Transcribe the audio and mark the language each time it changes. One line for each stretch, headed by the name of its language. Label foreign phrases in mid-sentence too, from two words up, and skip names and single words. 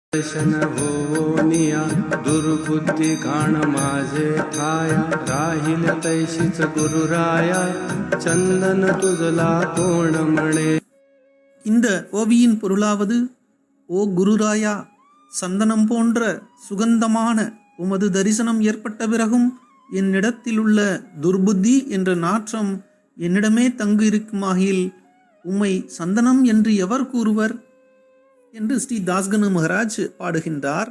Marathi: दर्शन होनिया दुर्बुद्धी काण माझे ठाया राहिल तैशीच गुरुराया चंदन तुझला कोण म्हणे.
Tamil: இந்த ஓவியின் பொருளாவது, ஓ குருராயா, சந்தனம் போன்ற சுகந்தமான உமது தரிசனம் ஏற்பட்ட பிறகும் என்னிடத்திலுள்ள துர்புத்தி என்ற நாற்றம் என்னிடமே தங்கு இருக்குமாகில் உம்மை சந்தனம் என்று எவர் கூறுவர் என்று ஸ்ரீ தாஸ்கனு மகராஜ் பாடுகின்றார்.